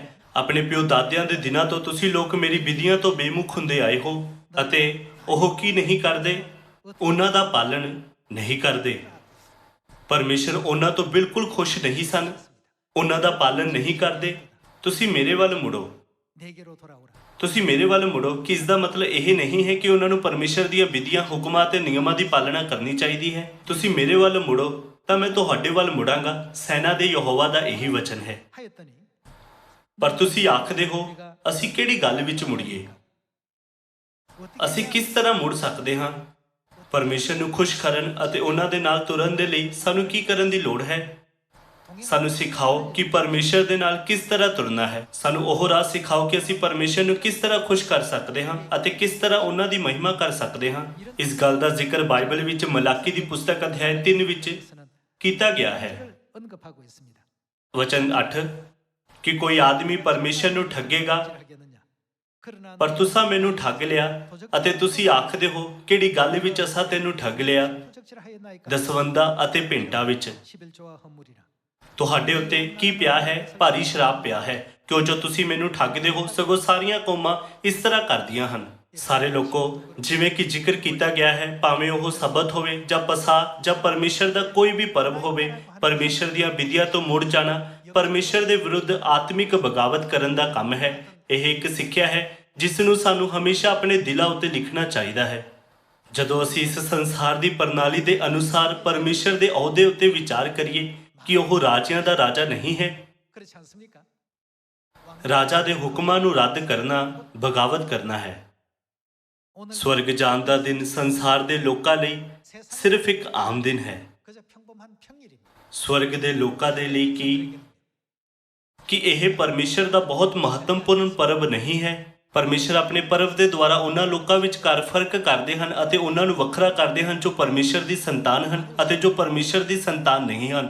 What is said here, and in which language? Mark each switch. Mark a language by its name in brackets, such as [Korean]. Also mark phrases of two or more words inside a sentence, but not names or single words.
[Punjabi] ਆਪਣੇ ਪਿਓ ਦਾਦਿਆਂ ਦੇ ਦਿਨਾਂ ਤੋਂ ਤੁਸੀਂ ਲੋਕ ਮੇਰੀ ਵਿਧੀਆਂ ਤੋਂ ਬੇਮੁਖ ਹੁੰਦੇ ਆਏ ਹੋ ਅਤੇ ਉਹ ਕੀ ਨਹੀਂ ਕਰਦੇ, ਉਹਨਾਂ ਦਾ ਪਾਲਣ ਨਹੀਂ ਕਰਦੇ। ਪਰਮੇਸ਼ਰ ਉਹਨਾਂ ਤੋਂ ਬਿਲਕੁਲ ਖੁਸ਼ ਨਹੀਂ ਸਨ, ਉਹਨਾਂ ਦਾ ਪਾਲਣ ਨਹੀਂ ਕਰਦੇ। ਤੁਸੀਂ ਮੇਰੇ ਵੱਲ ਮੁੜੋ, [Korean] 내게로 돌아오라. [Punjabi] ਤੁਸੀਂ ਮੇਰੇ ਵੱਲ ਮੁੜੋ। ਕਿ ਇਸ ਦਾ ਮਤਲਬ ਇਹ ਨਹੀਂ ਹੈ ਕਿ ਉਹਨਾਂ ਨੂੰ ਪਰਮੇਸ਼ਰ ਦੀਆਂ ਵਿਧੀਆਂ, ਹੁਕਮਾਂ ਅਤੇ ਨਿਯਮਾਂ ਦੀ ਪਾਲਣਾ ਕਰਨੀ ਚਾਹੀਦੀ ਹੈ। ਤੁਸੀਂ ਮੇਰੇ ਵੱਲ ਮੁੜੋ ਤਾਂ ਮੈਂ ਤੁਹਾਡੇ ਵੱਲ ਮੁੜਾਂਗਾ। ਸੈਨਾ ਦੇ ਯਹੋਵਾ ਦਾ ਇਹੀ ਵਚਨ ਹੈ। [Korean] 하였더니 [Punjabi] ਪਰ ਤੁਸੀਂ ਆਖਦੇ ਹੋ ਅਸੀਂ ਕਿਹੜੀ ਗੱਲ ਵਿੱਚ ਮੁੜੀਏ? ਅਸੀਂ ਕਿਸ ਤਰ੍ਹਾਂ ਮੁੜ ਸਕਦੇ ਹਾਂ? ਪਰਮੇਸ਼ਰ ਨੂੰ ਖੁਸ਼ ਕਰਨ ਅਤੇ ਉਹਨਾਂ ਦੇ ਨਾਲ ਤੁਰਨ ਦੇ ਲਈ ਸਾਨੂੰ ਕੀ ਕਰਨ ਦੀ ਲੋੜ ਹੈ? ਸਾਨੂੰ ਸਿਖਾਓ ਕਿ ਪਰਮੇਸ਼ਰ ਦੇ ਨਾਲ ਕਿਸ ਤਰ੍ਹਾਂ ਤੁਰਨਾ ਹੈ। ਸਾਨੂੰ ਉਹ ਰਾਹ ਸਿਖਾਓ ਕਿ ਅਸੀਂ ਪਰਮੇਸ਼ਰ ਨੂੰ ਕਿਸ ਤਰ੍ਹਾਂ ਖੁਸ਼ ਕਰ ਸਕਦੇ ਹਾਂ ਅਤੇ ਕਿਸ ਤਰ੍ਹਾਂ ਉਹਨਾਂ ਦੀ ਮਹਿਮਾ ਕਰ ਸਕਦੇ ਹਾਂ। ਇਸ ਗੱਲ ਦਾ ਜ਼ਿਕਰ ਬਾਈਬਲ ਵਿੱਚ ਮਲਾਕੀ ਦੀ ਪੁਸਤਕ ਅਧਿਆਇ 3 ਵਿੱਚ ਕੀਤਾ ਗਿਆ ਹੈ। [Korean] 언급하고 있습니다. [Punjabi] ਵਚਨ 8 ਕਿ ਕੋਈ ਆਦਮੀ ਪਰਮੇਸ਼ਰ ਨੂੰ ਠੱਗੇਗਾ, [Korean] 하겠느냐? 그러나 [Punjabi] ਪਰ ਤੁਸਾਂ ਮੈਨੂੰ ਠੱਗ ਲਿਆ ਅਤੇ ਤੁਸੀਂ ਆਖਦੇ ਹੋ ਕਿਹੜੀ ਗੱਲ ਵਿੱਚ ਅਸਾਂ ਤੈਨੂੰ ਠੱਗ ਲਿਆ? [Korean] 도적질하였나이까? [Punjabi] ਦਸਵੰਧਾ ਅਤੇ ਭੇਂਟਾਂ ਵਿੱਚ। [Korean] 11조와 헌물이라. [Punjabi] ਤੁਹਾਡੇ ਉੱਤੇ ਕੀ ਪਿਆ ਹੈ? ਭਾਰੀ ਸ਼ਰਾਪ ਪਿਆ ਹੈ, ਕਿਉਂ ਜੋ ਤੁਸੀਂ ਮੈਨੂੰ ਠੱਗਦੇ ਹੋ। ਸਗੋਂ ਸਾਰੀਆਂ ਕੌਮਾਂ ਇਸ ਤਰ੍ਹਾਂ ਕਰਦੀਆਂ ਹਨ। ਸਾਰੇ ਲੋਕੋ, ਜਿਵੇਂ ਕਿ ਜ਼ਿਕਰ ਕੀਤਾ ਗਿਆ ਹੈ, ਭਾਵੇਂ ਉਹ ਸਬਤ ਹੋਵੇ ਜਾਂ ਪਸਾਹ ਜਾਂ ਪਰਮੇਸ਼ਰ ਦਾ ਕੋਈ ਵੀ ਪਰਬ ਹੋਵੇ, ਪਰਮੇਸ਼ਰ ਦੀਆਂ ਵਿਧੀਆਂ ਤੋਂ ਮੁੜ ਜਾਣਾ ਪਰਮੇਸ਼ਰ ਦੇ ਵਿਰੁੱਧ ਆਤਮਿਕ ਬਗਾਵਤ ਕਰਨ ਦਾ ਕੰਮ ਹੈ। ਇਹ ਇੱਕ ਸਿੱਖਿਆ ਹੈ ਜਿਸ ਨੂੰ ਸਾਨੂੰ ਹਮੇਸ਼ਾ ਆਪਣੇ ਦਿਲਾਂ ਉੱਤੇ ਲਿਖਣਾ ਚਾਹੀਦਾ ਹੈ। ਜਦੋਂ ਅਸੀਂ ਇਸ ਸੰਸਾਰ ਦੀ ਪ੍ਰਣਾਲੀ ਦੇ ਅਨੁਸਾਰ ਪਰਮੇਸ਼ਰ ਦੇ ਅਹੁਦੇ ਉੱਤੇ ਵਿਚਾਰ ਕਰੀਏ ਕਿ ਉਹ ਰਾਜਿਆਂ ਦਾ ਰਾਜਾ ਨਹੀਂ ਹੈ, [Korean] 그렇지 않습니까? [Punjabi] ਰਾਜਾ ਦੇ ਹੁਕਮਾਂ ਨੂੰ ਰੱਦ ਕਰਨਾ ਬਗਾਵਤ ਕਰਨਾ ਹੈ। [Korean] 오늘 [Punjabi] ਸਵਰਗ ਜਾਣ ਦਾ ਦਿਨ ਸੰਸਾਰ ਦੇ ਲੋਕਾਂ ਲਈ [Korean] 세상 [Punjabi] ਸਿਰਫ ਇੱਕ ਆਮ ਦਿਨ ਹੈ। [Korean] 그저 평범한 평일입니다. [Punjabi] ਸਵਰਗ ਦੇ ਲੋਕਾਂ ਦੇ ਲਈ ਕਿ ਇਹ ਪਰਮੇਸ਼ਰ ਦਾ ਬਹੁਤ ਮਹੱਤਵਪੂਰਨ ਪਰਬ ਨਹੀਂ ਹੈ। ਪਰਮੇਸ਼ਰ ਆਪਣੇ ਪਰਬ ਦੇ ਦੁਆਰਾ ਉਹਨਾਂ ਲੋਕਾਂ ਵਿਚਕਾਰ ਫਰਕ ਕਰਦੇ ਹਨ ਅਤੇ ਉਹਨਾਂ ਨੂੰ ਵੱਖਰਾ ਕਰਦੇ ਹਨ ਜੋ ਪਰਮੇਸ਼ਰ ਦੀ ਸੰਤਾਨ ਹਨ ਅਤੇ ਜੋ ਪਰਮੇਸ਼ਰ ਦੀ ਸੰਤਾਨ ਨਹੀਂ ਹਨ।